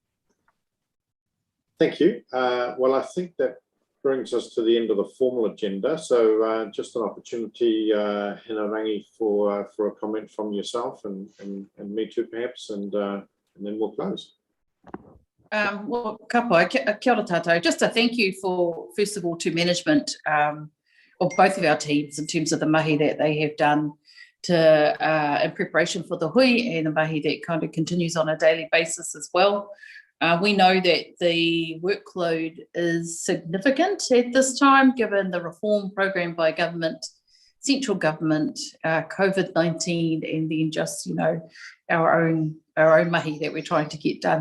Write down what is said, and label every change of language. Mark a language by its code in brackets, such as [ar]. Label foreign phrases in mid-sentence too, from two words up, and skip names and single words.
[en] Thank you. Well, I think that brings us to the end of the formal agenda. So just an opportunity, Hinarangi, for a comment from yourself and me too, perhaps, and then we'll close. Well, [mi] kapai, kia ora tātou. [en] Just a thank you for, first of all, to management of both of our teams in terms of the mahi that they have done in preparation for the hui, and the mahi that kind of continues on a daily basis as well. We know that the workload is significant at this time, given the reform program by government, central government, COVID-19, and then just, our own mahi that we're trying to get done.